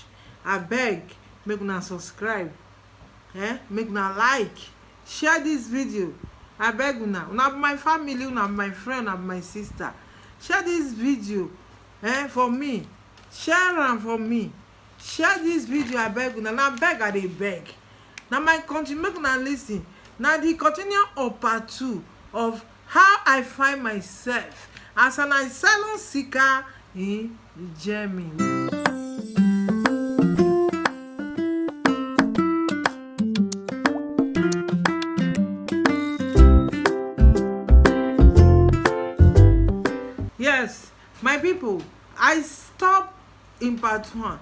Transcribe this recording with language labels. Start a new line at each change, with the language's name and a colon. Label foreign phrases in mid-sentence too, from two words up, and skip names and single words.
Nigerian Pidgin: Abeg, make una subscribe, make una like, share this video. Abeg una be my family, una be my friend, una be my sister. Share this video for me. Share am for me. Share this video, abeg una. Na beg I dey beg. Na my country, make una lis ten. Na the continue of part 2 of how I find myself as an asylum seeker in Germany. Yes, my people, I stop in part 1.